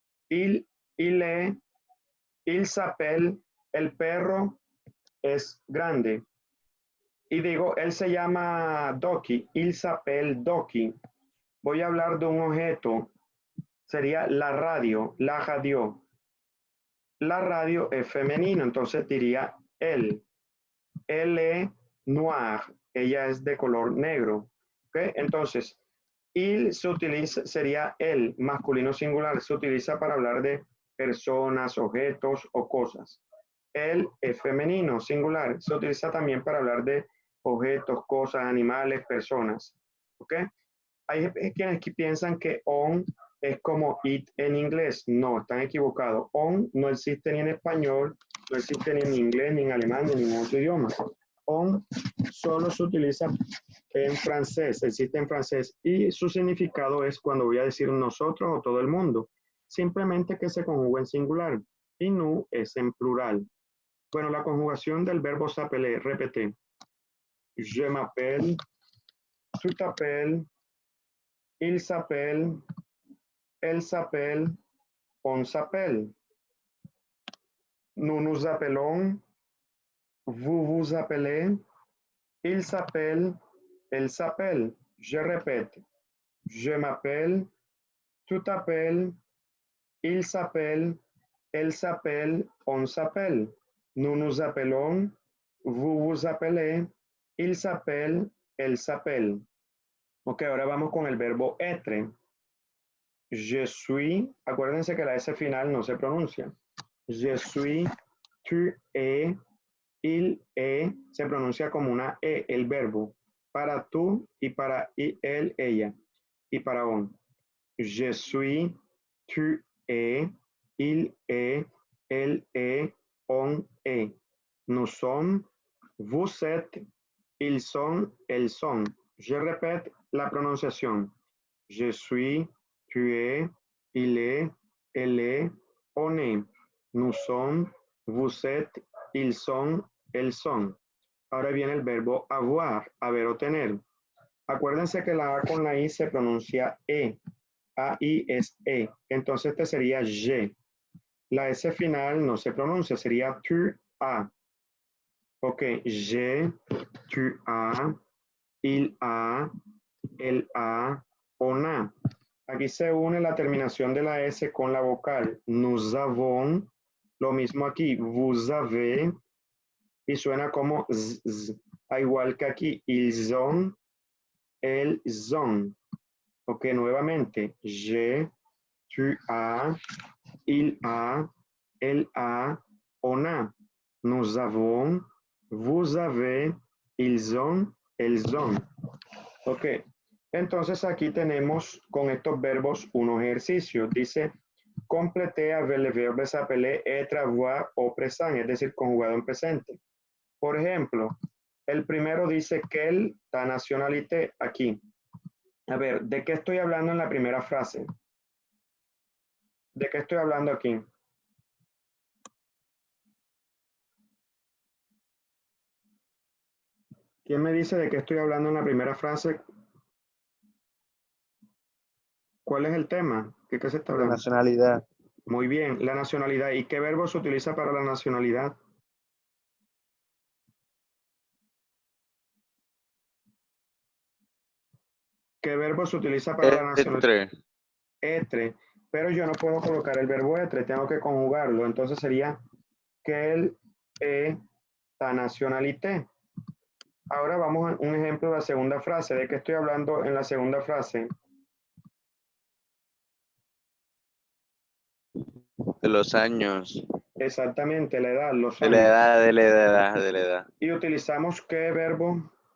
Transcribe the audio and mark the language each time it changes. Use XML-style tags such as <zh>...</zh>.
<fr>Il, il s'appelle,</fr> <es>el perro es grande. Y digo, él se llama Doki,</es> <fr>il s'appelle Doki.</fr> <es>Voy a hablar de un objeto, sería la radio, la radio. La radio es femenino, entonces diría él.</es> <fr>Elle est noir,</fr> <es>ella es de color negro. ¿Okay? Entonces, il se utiliza, sería el, masculino singular, se utiliza para hablar de personas, objetos o cosas. El es femenino, singular, se utiliza también para hablar de objetos, cosas, animales, personas. ¿Ok? Hay quienes que piensan que on es como it en inglés. No, están equivocados. On no existe ni en español, no existe ni en inglés, ni en alemán, ni en ningún otro idioma. On solo se utiliza en francés, existe en francés y su significado es cuando voy a decir nosotros o todo el mundo. Simplemente que se conjuga en singular y nous es en plural. Bueno, la conjugación del verbo s'appeler, repete.</es> <fr>Je m'appelle, tu t'appelles, il s'appelle, elle s'appelle, on s'appelle. Nous nous appelons, vous vous appelez, il s'appelle, elle s'appelle. Je répète. Je m'appelle, tu t'appelles, il s'appelle, elle s'appelle, on s'appelle. Nous nous appelons, vous vous appelez, il s'appelle, elle s'appelle.</fr> <es>Ok, ahora vamos con el verbo être. Je suis, acuérdense que la S final no se pronuncia.</es> <fr>Je suis, tu es, il est,</fr> <es>se pronuncia como una E, el verbo. Para tú y para él, ella. Y para on.</es> <fr>Je suis, tu es, il est, elle est, on est. Nous sommes, vous êtes, ils sont, elles sont. Je répète la prononciación. Je suis, tu es, il est, elle est, on est, nous sommes, vous êtes, ils sont, elles sont.</fr> <es>Ahora viene el verbo avoir, haber o tener. Acuérdense que la A con la I se pronuncia E. A-I es E. Entonces este sería je. La S final no se pronuncia, sería tu, a.</es> <fr>Ok, je, tu as, il a, el a, on a.</fr> <es>Aquí se une la terminación de la S con la vocal.</es> <fr>Nous avons,</fr> <es>lo mismo aquí,</es> <fr>vous avez,</fr> <es>y suena como z, z. Igual que aquí,</es> <fr>ils ont, elles ont. Ok, nuevamente, je, tu as, il a, elle a, on a. Nous avons, vous avez, ils ont, elles ont.</fr> <es>Ok, entonces aquí tenemos con estos verbos unos ejercicios. Dice,</es> <fr>compléter avec le verbe s'appeler, être, avoir</fr> <es>o présent, es decir, conjugado en presente. Por ejemplo, el primero dice</es> <fr>quelle ta nationalité</fr> <es>aquí. A ver, ¿de qué estoy hablando en la primera frase? ¿De qué estoy hablando aquí? ¿Quién me dice de qué estoy hablando en la primera frase? ¿Cuál es el tema? ¿De qué se está La hablando? nacionalidad. Muy bien, la nacionalidad. ¿Y qué verbo se utiliza para la nacionalidad? ¿Qué verbo se utiliza para la nacionalidad?</es> <fr>Entre. Etre.</fr> <es>Pero yo no puedo colocar el verbo etre, tengo que conjugarlo. Entonces sería</es> <fr>quelle est ta nationalité.</fr> <es>Ahora vamos a un ejemplo de la segunda frase. ¿De qué estoy hablando en la segunda frase? De los años. Exactamente, la edad, los De la años. edad, de la edad, de la edad. ¿Y utilizamos qué verbo?</es>